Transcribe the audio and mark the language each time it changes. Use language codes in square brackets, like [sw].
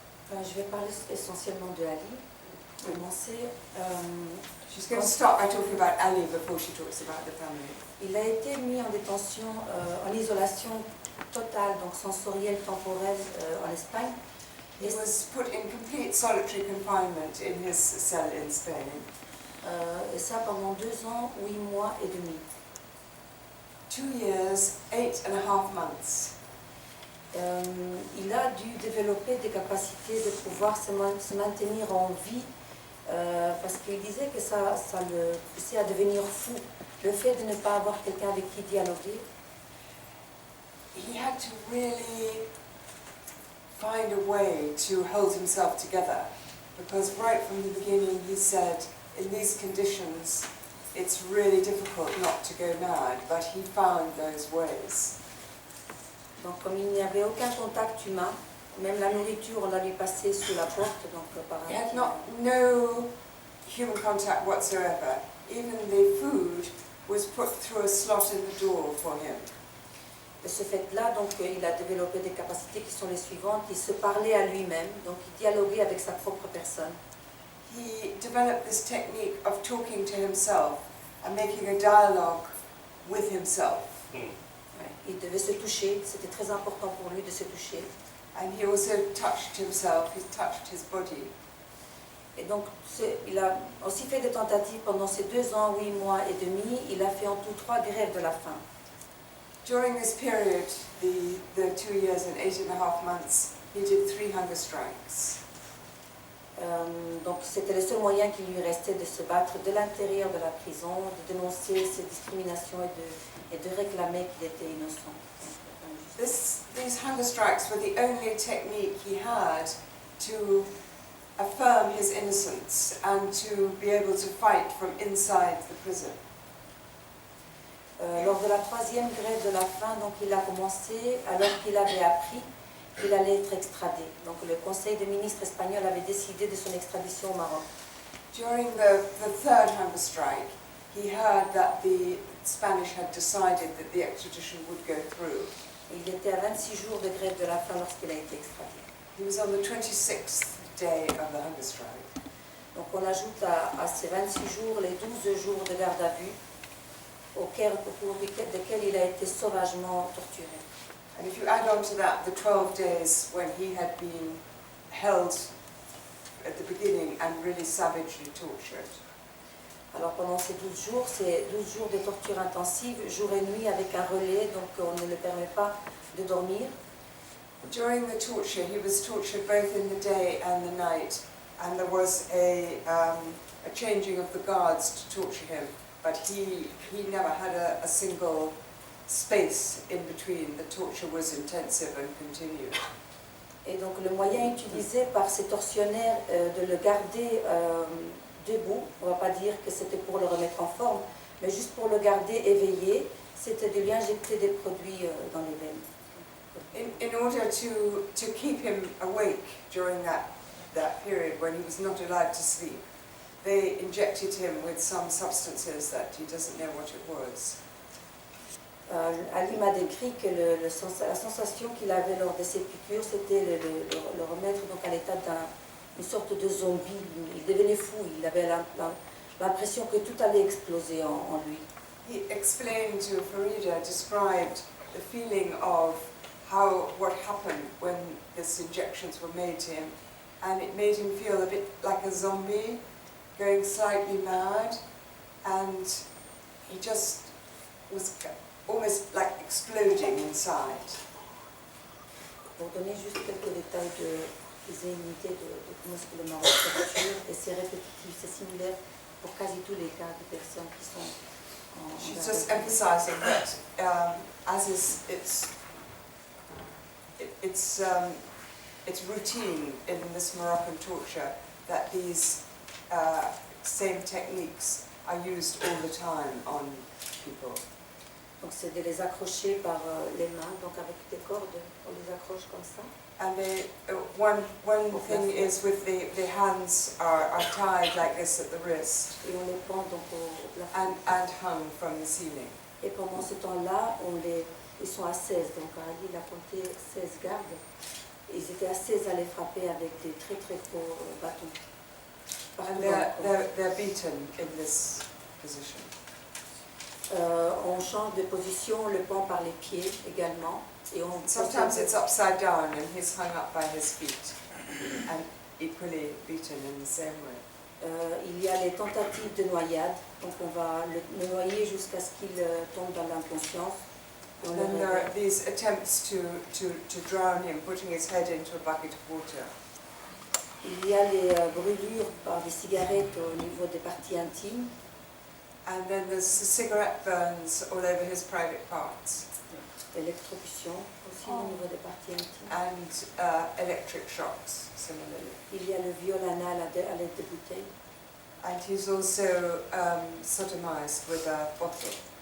[fr] Enfin, je vais parler essentiellement de Ali. Commencer. [en] She's going to start by talking about Ali before she talks about the family. [fr] Il a été mis en détention, en isolation totale, donc sensorielle, temporelle, en Espagne. [en] He was put in complete solitary confinement in his cell in Spain. [fr] Et ça pendant 2 ans, 8 mois et demi. [en] 2 years, 8.5 months. [fr] Il a dû développer des capacités de pouvoir se maintenir en vie parce qu'il disait que ça le poussait à devenir fou. Le fait de ne pas avoir quelqu'un avec qui dialoguer. [en] He had to really find a way to hold himself together, because right from the beginning he said, in these conditions it's really difficult not to go mad, but he found those ways. [fr] Donc comme il n'y avait aucun contact humain, même la nourriture on l'a lui passée sous la porte, donc par [en] He had no human contact whatsoever. Even the food was put through a slot in the door for him. [fr] De ce fait-là, donc, il a développé des capacités qui sont les suivantes. Il se parlait à lui-même, donc il dialoguait avec sa propre personne. [en] He developed this technique of talking to himself and making a dialogue with himself. [fr] Ouais. il devait se toucher, c'était très important pour lui de se toucher. [en] And he also touched himself, he touched his body. [fr] Et donc, il a aussi fait des tentatives pendant ces 2 ans, 8 mois et demi. Il a fait en tout 3 grèves de la faim. [en] During this period, the 2 years and 8.5 months, he did 3 hunger strikes. [fr] Donc, c'était le seul moyen qui lui restait de se battre de l'intérieur de la prison, de dénoncer ces discriminations et de réclamer qu'il était innocent. [en] These hunger strikes were the only technique he had to affirm his innocence and to be able to fight from inside the prison. [fr] Lors de la 3e grève de la faim, donc il a commencé alors qu'il avait appris qu'il allait être extradé. Donc le Conseil des ministres espagnol avait décidé de son extradition au Maroc. [en] During the 3rd hunger strike, he heard that the Spanish had decided that the extradition would go through. [fr] Et il était à 26 jours de grève de la faim lorsqu'il a été extradé. [en] He was on the 26th day of the hunger strike. [fr] Donc on ajoute à ces 26 jours les 12 jours de garde à vue au cours desquels il a été sauvagement torturé. [en] And if you add on to that the 12 days when he had been held at the beginning and really savagely tortured. [fr] Alors pendant ces 12 jours, c'est 12 jours de torture intensive, jour et nuit avec un relais, donc on ne le permet pas de dormir. [en] During the torture, he was tortured both in the day and the night, and there was a changing of the guards to torture him, but he never had a single space in between. The torture was intensive and continued. [fr] Et donc le moyen utilisé par ces tortionnaires de le garder debout, on ne va pas dire que c'était pour le remettre en forme, mais juste pour le garder éveillé, c'était de lui injecter des produits dans les veines. [en] In order to keep him awake during that period when he was not allowed to sleep, they injected him with some substances that he doesn't know what it was. [fr] Ali m'a décrit que la sensation qu'il avait lors de ces piqûres, c'était le remettre donc à l'état d'une sorte de zombie. Il devenait fou, il avait l'impression que tout allait exploser en lui. [en] He explained to Farida, described the feeling of what happened when these injections were made to him, and it made him feel a bit like a zombie, going slightly mad, and he just was almost like exploding inside. [fr] Pour donner juste quelques détails qu'ils aient une idée de comment est-ce que le Maroc se torture, et c'est répétitif, c'est similaire pour quasi tous les cas de personnes qui sont en [en] She's just emphasising that as is it's routine in this Moroccan torture that these same techniques are used all the time on people. [fr] Donc c'est de les accrocher par les mains, donc avec des cordes, on les accroche comme ça. [en] And one thing is with the hands are tied like this at the wrist [fr] Et on les pend donc au plafond. [en] and hung from the ceiling. [fr] Et pendant ce temps-là, ils sont à 16, donc Ali il a compté 16 gardes. Ils étaient à 16 à les frapper avec des très très gros bâtons. [en] And they're beaten in this position. [fr] On change de position, on le pend par les pieds également. Et on [en] Sometimes it's upside down and he's hung up by his feet and equally beaten in the same way. [fr] Il y a les tentatives de noyade, donc on va le noyer jusqu'à ce qu'il tombe dans l'inconscience. [en] And then there are these attempts to drown him, putting his head into a bucket of water. [fr] Il y a les brûlures par des cigarettes au niveau des parties intimes. [en] And then there's the cigarette burns all over his private parts. [fr] Électrocution aussi au niveau des parties intimes. [en] And electric shocks, similarly. [fr] Il y a le viol anal à l'aide de bouteilles. [en] And he's also sodomized with a bottle.